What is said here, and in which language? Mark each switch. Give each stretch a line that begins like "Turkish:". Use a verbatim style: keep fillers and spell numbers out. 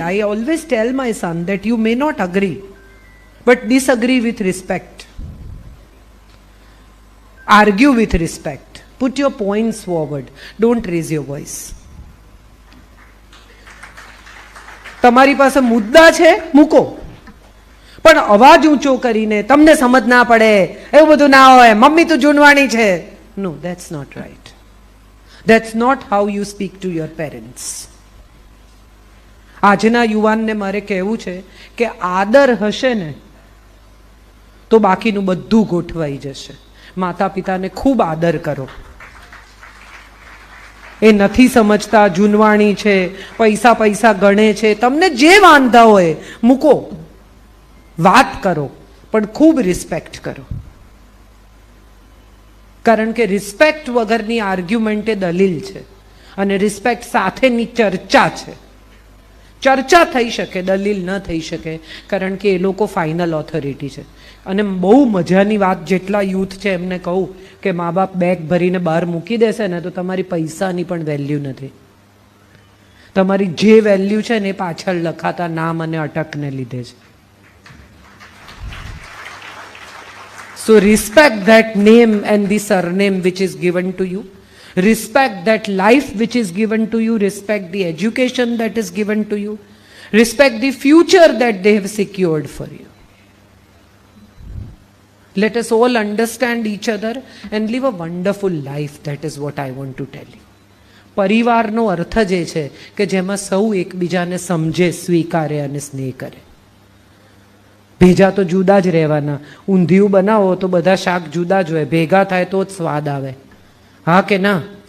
English: I always tell my son that you may not agree, but disagree with respect. Argue with respect. Put your points forward. Don't raise your voice.
Gujarati: તમારી પાસે મુદ્દા છે, મૂકો, પણ અવાજ ઊંચો કરીને તમને સમજ ના પડે એવું બધું ના હોય. મમ્મી તો જૂનવાણી છે.
English: No, that's not right. That's not how you speak to your parents.
Gujarati: આજના યુવાનને મારે કહેવું છે કે આદર હશે ને તો બાકીનું બધું ગોઠવાઈ જશે. માતા પિતાને ખૂબ આદર કરો. એ નથી સમજતા, જૂનવાણી છે, પૈસા પૈસા ગણે છે, તમને જે વાંધા હોય મૂકો, વાત કરો, પણ ખૂબ રિસ્પેક્ટ કરો. કારણ કે રિસ્પેક્ટ વગરની આર્ગ્યુમેન્ટ એ દલીલ છે અને રિસ્પેક્ટ સાથેની ચર્ચા છે. ચર્ચા થઈ શકે, દલીલ ન થઈ શકે, કારણ કે એ લોકો ફાઇનલ ઓથોરિટી છે. અને બહુ મજાની વાત, જેટલા યુથ છે એમને કહું કે મા બાપ બેગ ભરીને બહાર મૂકી દેશે ને તો તમારી પૈસાની પણ વેલ્યુ નથી. તમારી જે વેલ્યુ છે ને એ પાછળ લખાતા નામ અને અટકને લીધે છે.
English: So respect that name and the surname which is given to you. Respect that life which is given to you. Respect the education that is given to you. Respect the future that they have secured for you. Let us all understand each other and live a wonderful life. That is what I want to tell you.
Gujarati: પરિવારનો અર્થ જ એ છે કે જેમાં સૌ એકબીજાને સમજે, સ્વીકારે અને સ્નેહ કરે. ભેજા તો જુદા જ રહેવાના. ઊંધિયું બનાવો તો બધા શાક જુદા જ હોય, ભેગા થાય તો જ સ્વાદ આવે. હા કે ના?